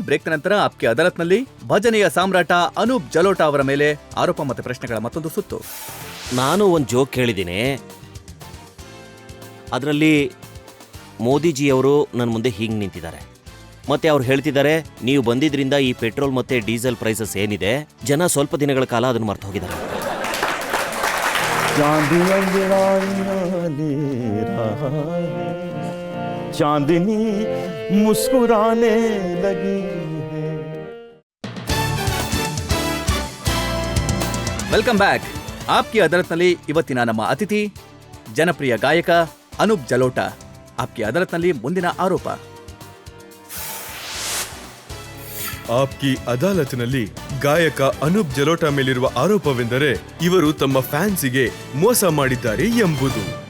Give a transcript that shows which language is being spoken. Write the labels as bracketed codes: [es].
[kn] Break ನಂತರ ಆಪ್ಕೆ ಅದಾಲತ್ನಲ್ಲಿ ಭಜನೆಯ ಸಾಮ್ರಾಟ ಅನೂಪ್ ಜಲೋಟಾ ಅವರ ಮೇಲೆ ಆರೋಪ ಮತ್ತೆ ಪ್ರಶ್ನೆಗಳ ಮತ್ತೊಂದು ಸುತ್ತು. ನಾನು ಒಂದು ಜೋಕ್ ಕೇಳಿದ್ದೀನಿ. ಅದರಲ್ಲಿ ಮೋದಿಜಿಯವರು ನನ್ನ ಮುಂದೆ ಹೀಗೆ ನಿಂತಿದ್ದಾರೆ. ಮತ್ತೆ ಅವ್ರು ಹೇಳ್ತಿದ್ದಾರೆ, ನೀವು ಬಂದಿದ್ರಿಂದ ಈ ಪೆಟ್ರೋಲ್ ಮತ್ತೆ ಡೀಸೆಲ್ ಪ್ರೈಸಸ್ ಏನಿದೆ, ಜನ ಸ್ವಲ್ಪ ದಿನಗಳ ಕಾಲ ಅದನ್ನು ಮರ್ತು ಹೋಗಿದ್ದಾರೆ. [hi] चांद अंजराइयां ले रहा है, चांदनी मुस्कुराने लगी है. [en] Welcome back. [kn] ಆಪ್ಕೆ ಅದಾಲತ್ನಲ್ಲಿ ಇವತ್ತಿನ ನಮ್ಮ ಅತಿಥಿ ಜನಪ್ರಿಯ ಗಾಯಕ ಅನೂಪ್ ಜಲೋಟಾ. ಆಪ್ಕೆ ಅದಾಲತ್ನಲ್ಲಿ ಮುಂದಿನ ಆರೋಪ. ಆಪ್ಕಿ ಅದಾಲತ್ನಲ್ಲಿ ಗಾಯಕ ಅನೂಪ್ ಜಲೋಟಾ ಮೇಲಿರುವ ಆರೋಪವೆಂದರೆ ಇವರು ತಮ್ಮ ಫ್ಯಾನ್ಸಿಗೆ ಮೋಸ ಮಾಡಿದ್ದಾರೆ ಎಂಬುದು.